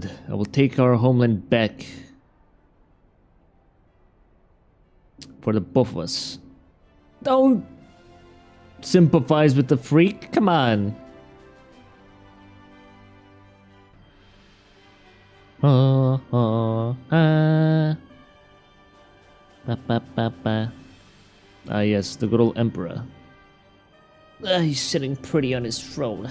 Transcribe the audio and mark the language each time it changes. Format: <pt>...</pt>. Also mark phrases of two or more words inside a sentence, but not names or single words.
<en>I will take our homeland back. For the both of us. Don't sympathize with the freak. Come on. Ah, ah, ah. Ba, ba, ba, ba. Ah, yes, the good old emperor. He's sitting pretty on his throne.</en>